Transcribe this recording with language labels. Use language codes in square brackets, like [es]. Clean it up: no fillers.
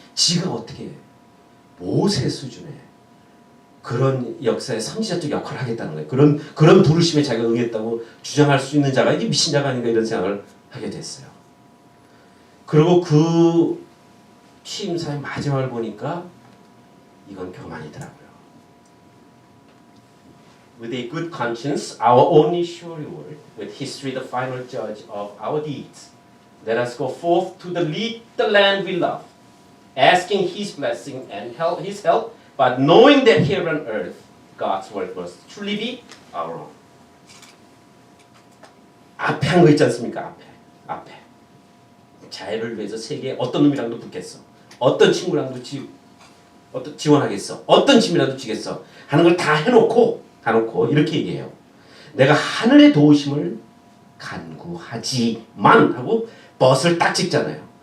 [ko] 지가 어떻게 모세 수준의 그런 역사의 선지자적 역할을 하겠다는 거예요. 그런 부르심에 자기가 응했다고 주장할 수 있는 자가 이게 미친 자가 아닌가 이런 생각을 하게 됐어요. 그리고 그 취임사의 마지막을 보니까 이건 교만이더라고요. [en] With a good conscience, our only sure reward, with history the final judge of our deeds, let us go forth to lead the land we love, asking His blessing and His help, but knowing that here on earth, God's work must truly be our own. [ko] 앞에 한 거 있지 않습니까? 앞에. 자유를 위해서 세계에 어떤 놈이랑도 붙겠어. 어떤 친구랑도 지원하겠어. 어떤 짐이라도 지겠어. 하는 걸 다 해놓고 이렇게 얘기해요. 내가 하늘의 도우심을 간구하지만 하고 벗을 딱 찍잖아요.